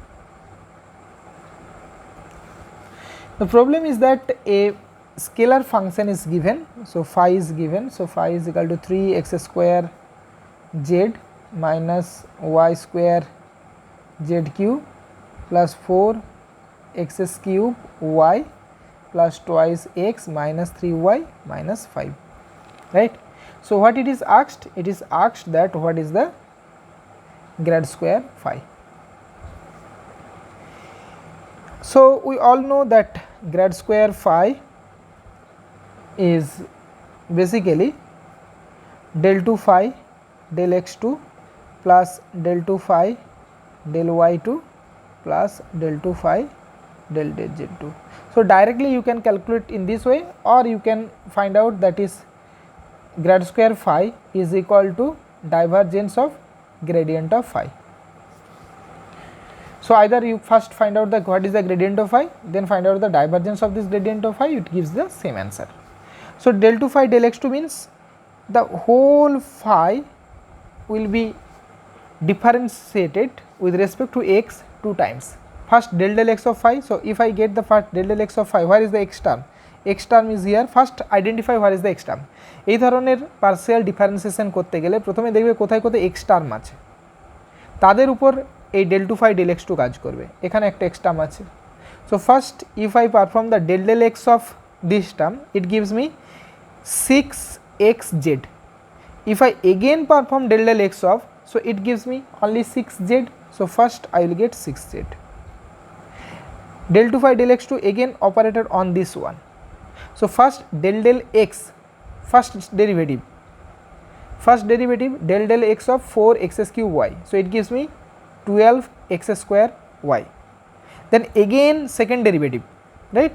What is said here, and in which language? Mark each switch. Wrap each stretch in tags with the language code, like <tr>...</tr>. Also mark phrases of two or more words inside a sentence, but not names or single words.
<en>The problem is that a scalar function is given, so phi is given, so phi is equal to 3x square z minus y square z cube plus 4x cube y plus twice x minus 3y minus 5, right? So what it is asked? It is asked that what is the grad square phi. So we all know that grad square phi is basically del 2 phi del x2 plus del 2 phi del y2 plus del 2 phi del z2. So directly you can calculate in this way, or you can find out that is grad square phi is equal to divergence of gradient of phi. So either you first find out the what is the gradient of phi, then find out the divergence of this gradient of phi, it gives the same answer. So del 2 phi del x2 means the whole phi will be differentiated with respect to x 2 times. First del x of phi, so if I get the first del x of phi, where is the x term? X term is here. First identify where is the x term.</en> <bn>এই ধরনের</bn> <en>partial differentiation</en> <bn>করতে গেলে প্রথমে দেখবে কোথায় কোথায়</bn> <en>x term</en> <bn>আছে, তাদের উপর এই</bn> <en>del 2 phi del x2</en> <bn>কাজ করবে। এখানে একটা</bn> <en>x term</en> <bn>আছে।</bn> <en>So first if I perform the del x of this term, it gives me 6xz. If I again perform del x of, so it gives me only 6z. So first I will get 6z. Del 2 phi del x2 again operated on this one. So first del x, first derivative del x of 4x cube y. So it gives me 12x square y. Then again second derivative, right?</en>